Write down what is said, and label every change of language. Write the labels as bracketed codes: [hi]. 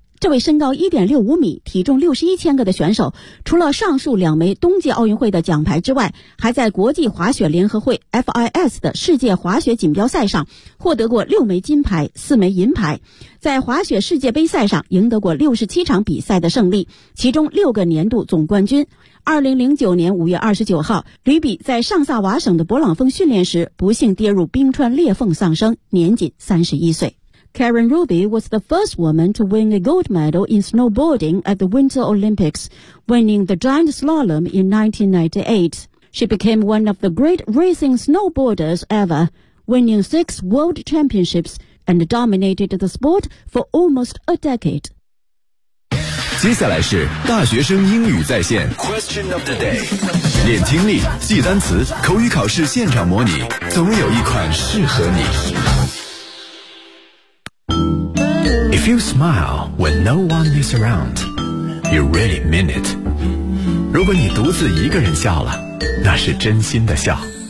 [zh] 这位身高 1.65 米、体重61千克的选手，除了上述两枚冬季奥运会的奖牌之外，还在国际滑雪联合会 FIS 的世界滑雪锦标赛上获得过6枚金牌、4枚银牌，在滑雪世界杯赛上赢得过67场比赛的胜利，其中6个年度总冠军。 2009年5月29号，吕比在上萨瓦省的勃朗峰训练时不幸跌入冰川裂缝丧生，年仅31岁。 [en] Karen Ruby was the first woman to win a gold medal in snowboarding at the Winter Olympics, winning the giant slalom in 1998. She became one of the great racing snowboarders ever, winning 6 world championships and dominated the sport for almost a decade. [zh] 接下来是大学生英语在线 [en] Question of the day. [zh] 练听力，记单词，口语考试现场模拟，总有一款适合你。 [en] If you smile when no one is around, you really mean it. [zh] 如果你独自一个人笑了，那是真心的笑。